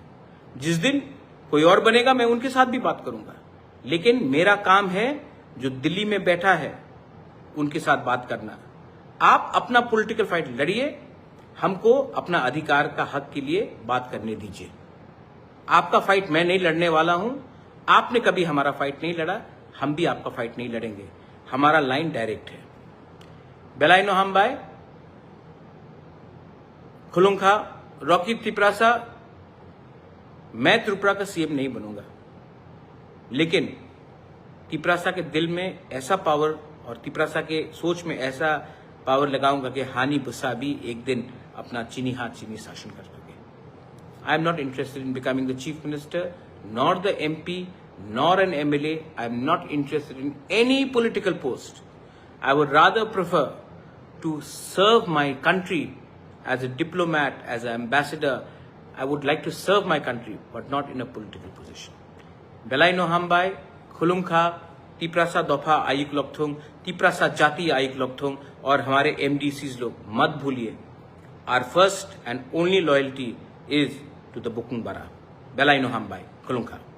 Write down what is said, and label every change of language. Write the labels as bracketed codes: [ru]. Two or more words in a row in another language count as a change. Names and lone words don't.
[hi] जिस दिन कोई और बनेगा मैं उनके साथ भी बात करूंगा, लेकिन मेरा काम है जो दिल्ली में बैठा है उनके साथ बात करना। आप अपना [en] political fight [hi] लड़िए, हमको अपना अधिकार का हक के लिए बात करने दीजिए। आपका फाइट मैं नहीं लड़ने वाला हूं, आपने कभी हमारा फाइट नहीं लड़ा, हम भी आपका फाइट नहीं लड़ेंगे। हमारा [en] line direct [hi] है। [trp] बेलाइनो हमबाय खुलुंखा रॉकी तिपरासा, [hi] मैं त्रिपुरा का सीएम नहीं बनूंगा, लेकिन तिपरासा के दिल में ऐसा पावर और तिपरासा के सोच में ऐसा पावर लगाऊंगा कि हानि बुस्सा भी एक दिन अपना चीनी हाथ चीनी शासन कर सके। [en] I am not interested in becoming the Chief Minister, not the MP, nor an MLA. I am not interested in any political post. I would rather prefer to serve my country as a diplomat, as an ambassador. I would like to serve my country, but not in a political position. [trp] Belaino Hambai, Khulungkha, तिपरासा दफा आयुक लोकथोंग, तिपरासा जाति आयुक लोकथोंग [hi] और हमारे MDCs लोग मत भूलिए, [en] our first and only loyalty is to the Bukung Bara. [trp] Belaino Hambai, Khulungkha.